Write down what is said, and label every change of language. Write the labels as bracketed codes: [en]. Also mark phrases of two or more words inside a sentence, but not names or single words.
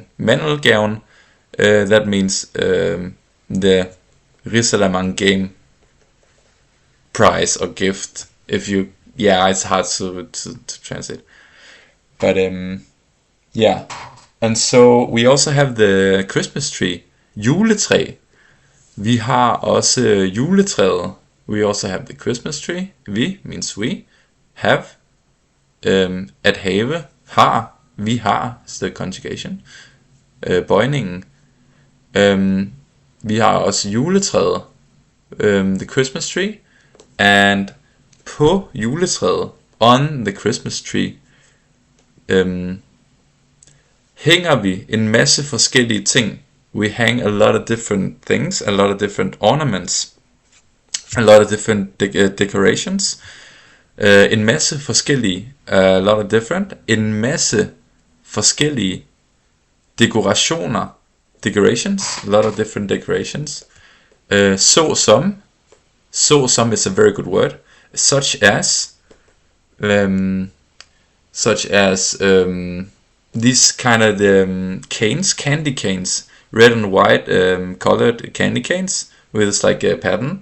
[en] Mandelgaven, that means the risalamang game prize or gift. If you, yeah, it's hard to translate. But yeah, and so we also have the Christmas tree, [da] juletræ. Vi har også juletræet. [en] We also have the Christmas tree. Vi means we. Have. [da] At have. Har. Vi har. [en] Is the conjugation. [da] Bøjningen. Vi har også juletræet. [en] The Christmas tree. And [da] på juletræet, [en] on the Christmas tree, [da] hænger vi en masse forskellige ting. [en] We hang a lot of different things, a lot of different ornaments, a lot of different decorations. [da] En masse forskellige, [en] a lot of different, [da] en masse forskellige [en] decorations, a lot of different decorations. Såsom is a very good word. Such as these kind of canes, candy canes, red and white colored candy canes with like a pattern.